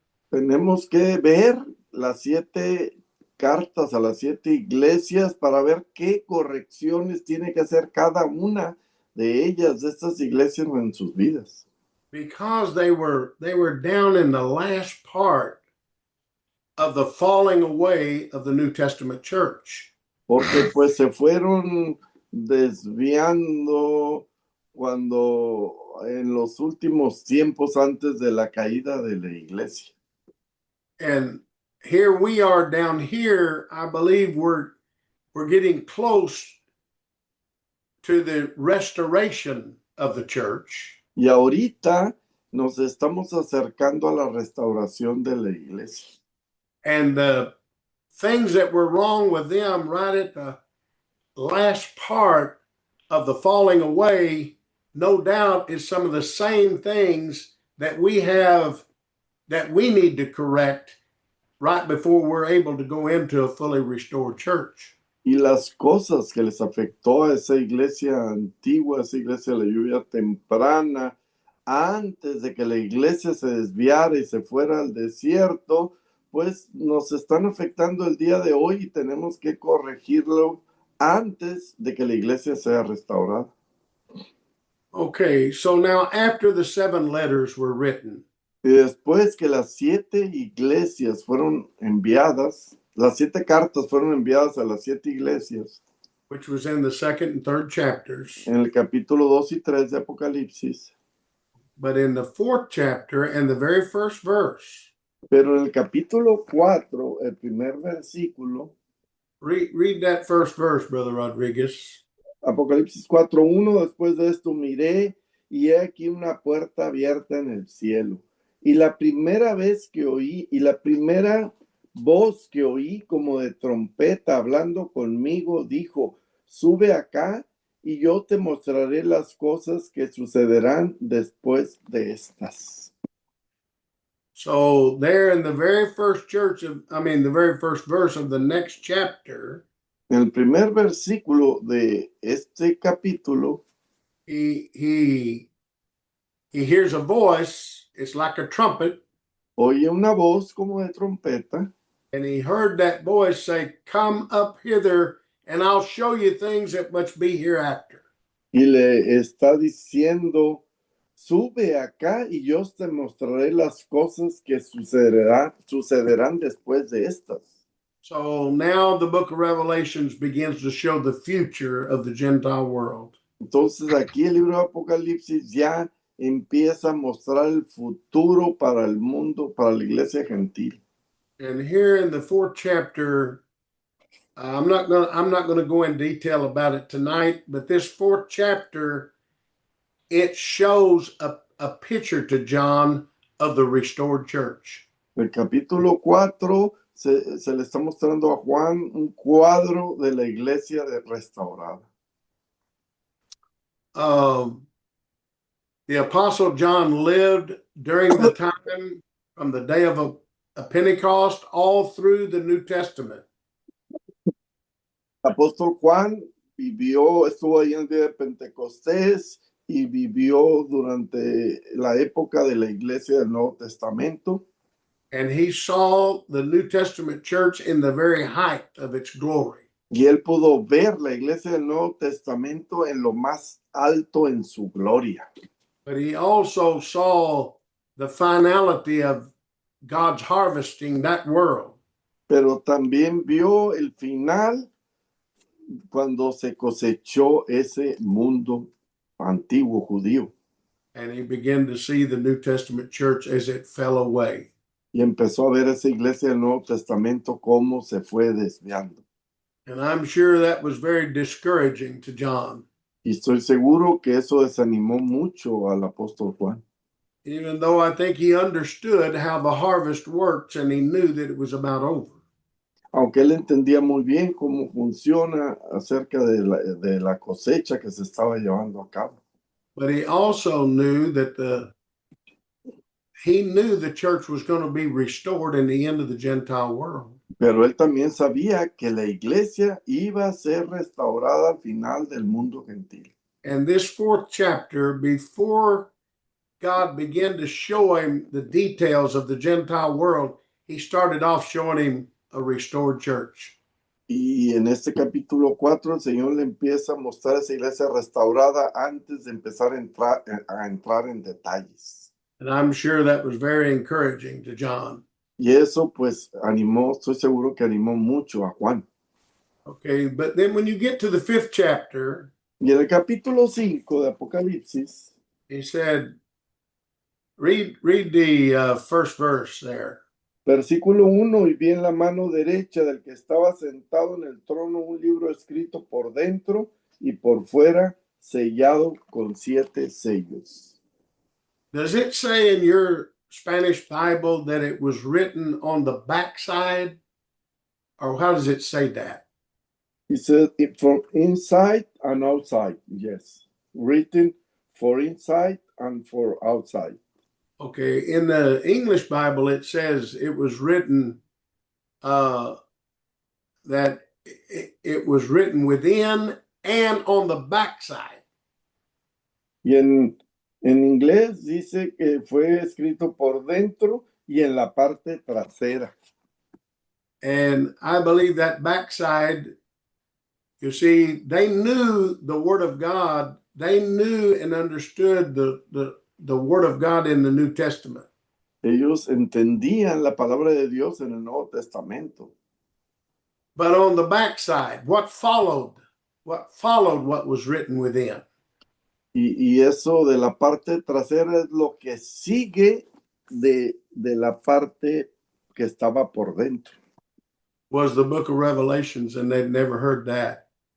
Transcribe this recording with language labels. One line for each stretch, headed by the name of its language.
Spanish: Tenemos que ver las 7 cartas a las 7 iglesias para ver qué correcciones tiene que hacer cada una de ellas, de estas iglesias en sus vidas.
English: Because they were down in the last part of the falling away of the New Testament church.
Spanish: Porque pues se fueron desviando cuando en los últimos tiempos antes de la caída de la iglesia.
English: And here we are down here, I believe we're getting close to the restoration of the church.
Spanish: Y ahorita nos estamos acercando a la restauración de la iglesia.
English: And the things that were wrong with them right at the last part of the falling away, no doubt is some of the same things that we have that we need to correct right before we're able to go into a fully restored church.
Spanish: Y las cosas que les afectó a esa iglesia antigua, esa iglesia de la lluvia temprana, antes de que la iglesia se desviara y se fuera al desierto, pues nos están afectando el día de hoy y tenemos que corregirlo antes de que la iglesia sea restaurada.
English: Okay, so now after the 7 letters were written,
Spanish: y después que las 7 iglesias fueron enviadas, las 7 cartas fueron enviadas a las 7 iglesias,
English: which was in the 2nd and 3rd chapters,
Spanish: en el capítulo 2 y 3 de Apocalipsis,
English: but in the 4th chapter and the very first verse,
Spanish: pero en el capítulo 4, el primer versículo,
English: read that first verse, Brother Rodriguez.
Spanish: Apocalipsis 4:1, después de esto miré y he aquí una puerta abierta en el cielo, Y la primera vez que oí, y la primera voz que oí como de trompeta hablando conmigo, dijo, sube acá y yo te mostraré las cosas que sucederán después de estas.
English: So there in the very first the very first verse of the next chapter,
Spanish: En el primer versículo de este capítulo,
English: he hears a voice, it's like a trumpet,
Spanish: oye una voz como de trompeta,
English: and he heard that voice say, "Come up hither, and I'll show you things that must be hereafter."
Spanish: y le está diciendo, sube acá y yo te mostraré las cosas que sucederán después de estas.
English: So now the book of Revelations begins to show the future of the Gentile world.
Spanish: Entonces aquí el libro de Apocalipsis ya empieza a mostrar el futuro para el mundo, para la iglesia gentil.
English: And here in the fourth chapter, I'm not gonna go in detail about it tonight, but this fourth chapter, it shows a picture to John of the restored church.
Spanish: El capítulo 4 se le está mostrando a Juan un cuadro de la iglesia restaurada.
English: The Apostle John lived during the time from the day of a Pentecost all through the New Testament.
Spanish: Apóstol Juan estuvo ahí en el día de Pentecostés y vivió durante la época de la iglesia del Nuevo Testamento.
English: And he saw the New Testament church in the very height of its glory.
Spanish: Y él pudo ver la iglesia del Nuevo Testamento en lo más alto en su gloria.
English: But he also saw the finality of God's harvesting that world.
Spanish: Pero también vio el final cuando se cosechó ese mundo antiguo judío.
English: And he began to see the New Testament church as it fell away.
Spanish: Y empezó a ver esa iglesia del Nuevo Testamento cómo se fue desviando.
English: And I'm sure that was very discouraging to John.
Spanish: Y estoy seguro que eso desanimó mucho al apóstol Juan.
English: Even though I think he understood how the harvest works and he knew that it was about over.
Spanish: Aunque él entendía muy bien cómo funciona acerca de la cosecha que se estaba llevando a cabo.
English: But he also knew that the church was going to be restored in the end of the Gentile world.
Spanish: Pero él también sabía que la iglesia iba a ser restaurada al final del mundo gentil.
English: And this fourth chapter, before God began to show him the details of the Gentile world, he started off showing him a restored church.
Spanish: Y en este capítulo 4 el Señor le empieza a mostrar esa iglesia restaurada antes de empezar a entrar en detalles.
English: And I'm sure that was very encouraging to John.
Spanish: Y eso pues estoy seguro que animó mucho a Juan.
English: Okay, but then when you get to the fifth chapter,
Spanish: y en el capítulo 5 de Apocalipsis,
English: he said, read the first verse there.
Spanish: Versículo 1, y vi en la mano derecha del que estaba sentado en el trono un libro escrito por dentro y por fuera, sellado con 7 sellos.
English: Does it say in your Spanish Bible that it was written on the backside? Or how does it say that? He said from inside and outside, yes. Written for inside and for outside. Okay, in the English Bible, it says it was written that it was written within and on the backside.
Spanish: Y en inglés dice que fue escrito por dentro y en la parte trasera.
English: And I believe that backside, you see, they knew the Word of God. They knew and understood the Word of God in the New Testament.
Spanish: Ellos entendían la palabra de Dios en el Nuevo Testamento.
English: But on the backside, what followed what was written within.
Spanish: Y eso de la parte trasera es lo que sigue de la parte que estaba por dentro.
English: Was the book of Revelations, and they'd never heard that.